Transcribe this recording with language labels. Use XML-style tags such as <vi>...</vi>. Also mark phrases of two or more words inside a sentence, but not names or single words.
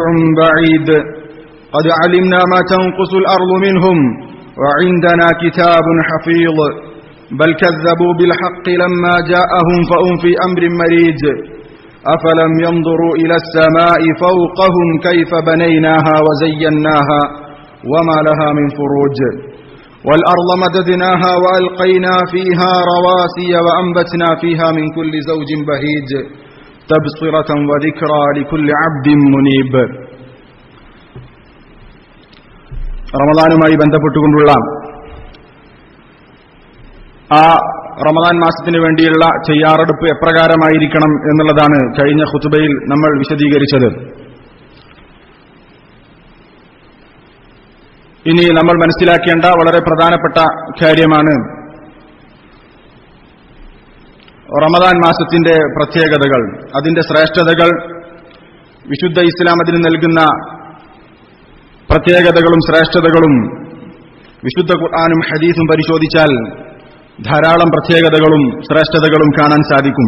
<ar>بعيد قد علمنا ما تنقص الأرض منهم وعندنا كتاب حفيظ بل كذبوا بالحق لما جاءهم فهم في أمر مريج أفلم ينظروا إلى السماء فوقهم كيف بنيناها وزيناها وما لها من فروج والأرض مددناها وألقينا فيها رواسي وأنبتنا فيها من كل زوج بهيج تبصرة وذكرى لكل عبد منيب</ar> <ml>റമദാനുമായി ബന്ധപ്പെട്ടുകൊണ്ടുള്ള ആ റമദാൻ മാസത്തിന് വേണ്ടിയുള്ള തയ്യാറെടുപ്പ് എപ്രകാരമായിരിക്കണം എന്നുള്ളതാണ് കഴിഞ്ഞ ഖുതുബയിൽ നമ്മൾ വിശദീകരിച്ചത്. ഇനി നമ്മൾ മനസ്സിലാക്കേണ്ട വളരെ പ്രധാനപ്പെട്ട കാര്യമാണ് റമദാൻ മാസത്തിന്റെ പ്രത്യേകതകൾ, അതിന്റെ ശ്രേഷ്ഠതകൾ, വിശുദ്ധ ഇസ്ലാം അതിന് നൽകുന്ന പ്രത്യേകതകളും ശ്രേഷ്ഠതകളും വിശുദ്ധ ഖുർആനും ഹദീസും പരിശോധിച്ചാൽ ധാരാളം പ്രത്യേകതകളും ശ്രേഷ്ഠതകളും കാണാൻ സാധിക്കും.</ml>